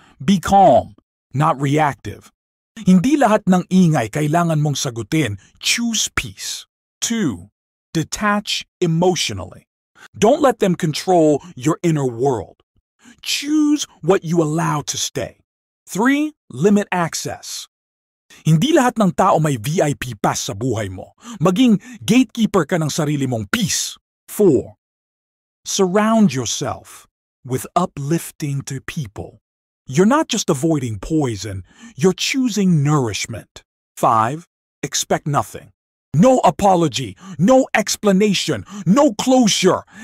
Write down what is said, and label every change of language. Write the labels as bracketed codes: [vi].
[en] Be calm, not reactive. [tl] Hindi lahat ng ingay kailangan mong sagutin. [en] Choose peace. 2. Detach emotionally. Don't let them control your inner world. Choose what you allow to stay. 3. Limit access. [tl] Hindi lahat ng tao may VIP pass sa buhay mo. Maging gatekeeper ka ng sarili mong peace. 4. [en] Surround yourself with uplifting to people. You're not just avoiding poison, you're choosing nourishment. 5. Expect nothing. No apology, no explanation, no closure.